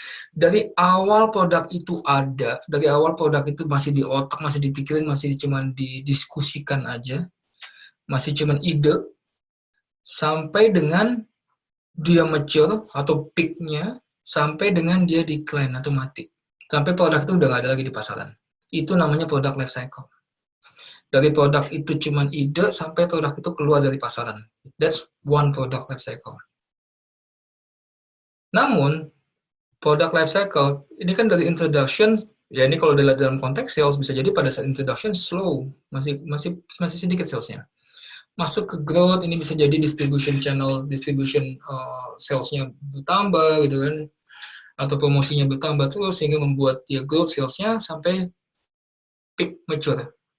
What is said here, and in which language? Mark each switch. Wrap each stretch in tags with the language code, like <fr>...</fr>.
<id>Dari awal produk itu ada, dari awal produk itu masih di otak, masih dipikirin, masih cuma didiskusikan aja, masih cuma ide, sampai dengan dia mature atau peak-nya, sampai dengan dia decline atau mati. Sampai produk itu udah nggak ada lagi di pasaran. Itu namanya product life cycle. Dari produk itu cuma ide sampai produk itu keluar dari pasaran.</id> <en>That's one product life cycle.</en> <id>Namun, product life cycle, ini kan dari introduction, ya ini kalau dalam konteks sales bisa jadi pada saat introduction slow, masih sedikit salesnya. Masuk ke growth, ini bisa jadi distribution channel, salesnya bertambah gitu kan, atau promosinya bertambah terus sehingga membuat dia growth salesnya sampai peak mature.</id>